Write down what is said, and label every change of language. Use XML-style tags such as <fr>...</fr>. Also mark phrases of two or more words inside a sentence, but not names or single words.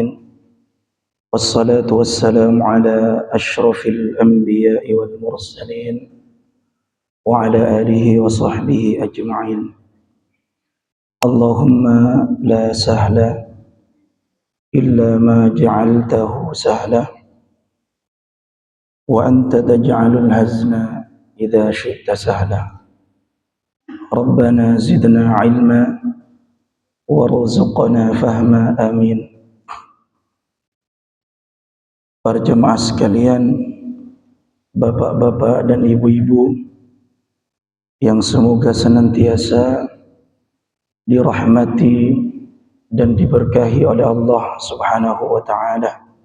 <ar>والصلاة والسلام على أشرف الأنبياء والمرسلين وعلى آله وصحبه أجمعين. اللهم لا سهل إلا ما جعلته سهلا وأنت تجعل الحزن إذا شئت سهلا. ربنا زدنا علما وارزقنا فهما, amin.</ar> <id>Para jemaah sekalian, bapak-bapak dan ibu-ibu yang semoga senantiasa dirahmati dan diberkahi oleh Allah</id> <ar>سبحانه وتعالى.</ar>